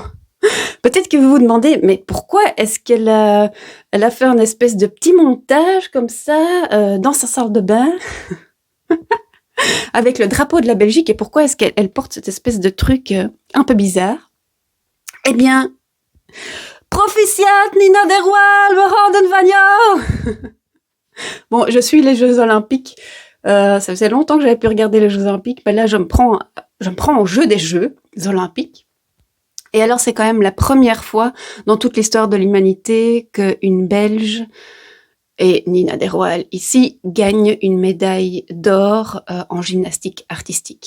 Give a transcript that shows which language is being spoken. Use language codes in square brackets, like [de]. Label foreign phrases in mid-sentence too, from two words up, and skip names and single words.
[fr] Peut-être que vous vous demandez, mais pourquoi est-ce qu'elle a fait un espèce de petit montage comme ça dans sa salle de bain avec le drapeau de la Belgique, et pourquoi est-ce qu'elle porte cette espèce de truc un peu bizarre ? Eh bien, [nl] Proficiat Nina Derwaal, we houden van jou. [fr] Bon, je suis les Jeux Olympiques. Ça faisait longtemps que j'avais pu regarder les Jeux Olympiques, mais là je me prends au jeu des Jeux Olympiques. Et alors, c'est quand même la première fois dans toute l'histoire de l'humanité qu'une Belge, et Nina Derwaal ici, gagne une médaille d'or en gymnastique artistique.